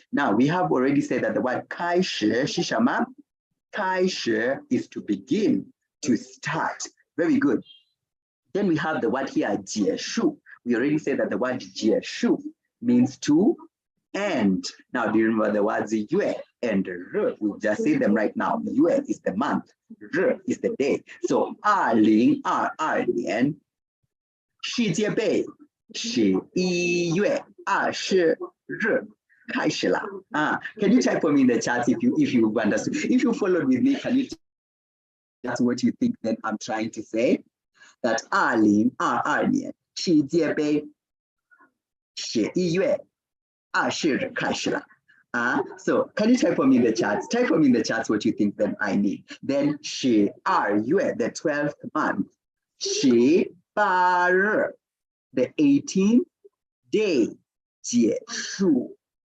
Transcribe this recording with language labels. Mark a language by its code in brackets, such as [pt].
[en] Now we have already said that the word 开始是什么? 开始 is to begin, to start. Very good. Then we have the word here, 结束. We already said that the word 结束 means to end. Now, do you remember the words 月 and 日?We just say them right now. 月 is the month, 日 is the day. [zh] So, 2022年世界杯11月20日开始了. [en] Can you type for me in the chat if you understood? If you followed with me, can you? That's what you think that I'm trying to say. [zh] That 2022年世界杯11月20日开始了. [en] So can you type for me in the chats? Type for me in the chats what you think that I need. Then 12月 the 12th month. 18日 the 18th day. [zh] 结束.